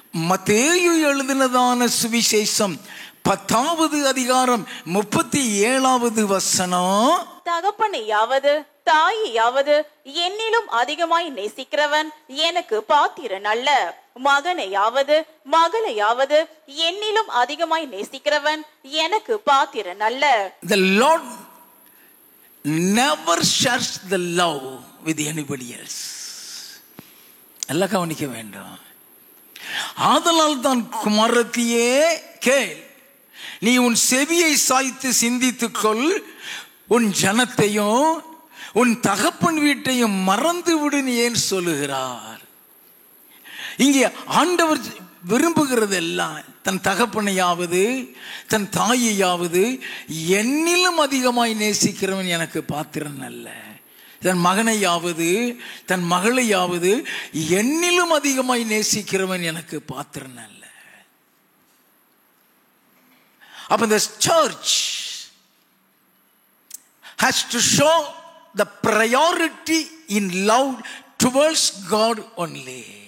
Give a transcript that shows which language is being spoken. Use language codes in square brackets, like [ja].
[ta] மத்தேயு எழுதினதான சுவிசேஷம் 10வது அதிகாரம் 37வது வசனம். தகப்பனையாவது தாயையாவது என்னிலும் அதிகமாய் நேசிக்கிறவன் எனக்கு பாத்திரன் அல்ல. மகனையாவது மகளையாவது என்னிலும் அதிகமாய் நேசிக்கிறவன் எனக்கு பாத்திரன் அல்ல. [en] The Lord never shares the love with anybody else. [ta] எல்லாம் கவனிக்க வேண்டும். ஆதலால் தான் குமாரத்தியே கேள், நீ உன் செவியை சாய்த்து சிந்தித்துக்கொள், உன் ஜனத்தையும் உன் தகப்பன் வீட்டையும் மறந்து விடுன்னு ஏன் சொல்லுகிறார்? இங்கே ஆண்டவர் விரும்புகிறது எல்லாம் தன் தகப்பனையாவது தன் தாயையாவது என்னிலும் அதிகமாய் நேசிக்கிறவன் எனக்கு பாத்திரன் அல்ல. தன் மகனையாவது தன் மகளையாவது என்னிலும் அதிகமாய் நேசிக்கிறவன் எனக்கு பாத்திரன் அல்ல. அப்ப [en] the church has to show the priority in love towards God only.